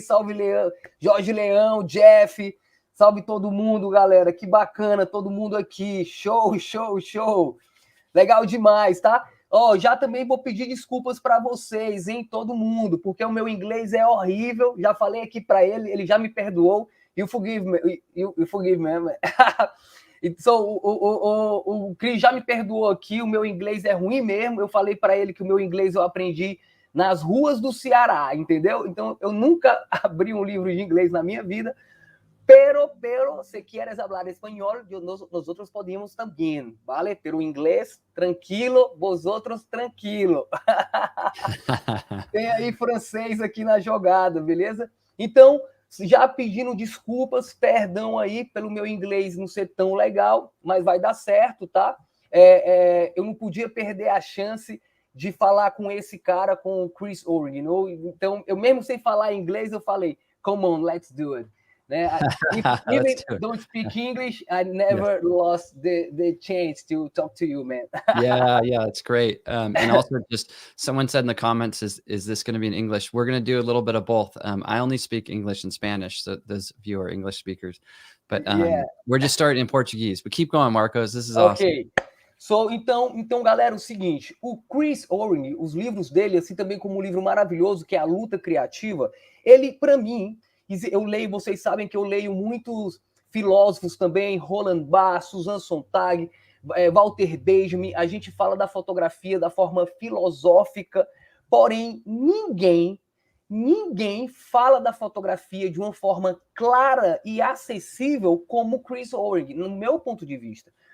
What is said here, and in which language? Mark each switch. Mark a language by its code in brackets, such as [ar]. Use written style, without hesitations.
[pt] Salve, Jorge Leão, Jeff! Salve todo mundo, galera! Que bacana, todo mundo aqui! Show, show, show! Legal demais, tá? Ó, já também vou pedir desculpas para vocês, hein, todo mundo, porque o meu inglês é horrível. Já falei aqui para ele, ele já me perdoou. [en] You forgive me, you forgive me. [pt] So, o Chris já me perdoou aqui. O meu inglês é ruim mesmo. Eu falei para ele que o meu inglês eu aprendi nas ruas do Ceará, entendeu? Então, eu nunca abri um livro de inglês na minha vida. [es] Pero, se quieres hablar espanhol, nosotros podemos también, ¿vale? Pero inglês, tranquilo, vosotros, tranquilo. [pt] Tem aí francês aqui na jogada, beleza? Então, já pedindo desculpas, perdão aí pelo meu inglês não ser tão legal, mas vai dar certo, tá? Eu não podia perder a chance de falar com esse cara, com o Chris Orwig, não? Então, eu mesmo sem falar inglês, eu falei, [en] come on, let's do it. Even don't speak English, I never lost the chance to talk to you, man. yeah, it's great. And also, just someone said in the comments, is this going to be in English? We're going to do a little bit of both. I only speak English and Spanish, so those of you are English speakers. But we're just starting in Portuguese. But keep going, Marcos. This is awesome. Ok. [pt] So, então, galera, o seguinte, o Chris Orwig, os livros dele, assim também como um livro maravilhoso, que é a Luta Criativa, ele, para mim, eu leio, vocês sabem que eu leio muitos filósofos também, Roland Barthes, Susan Sontag, Walter Benjamin, a gente fala da fotografia da forma filosófica, porém ninguém fala da fotografia de uma forma clara e acessível como Chris Orwig, no meu ponto de vista.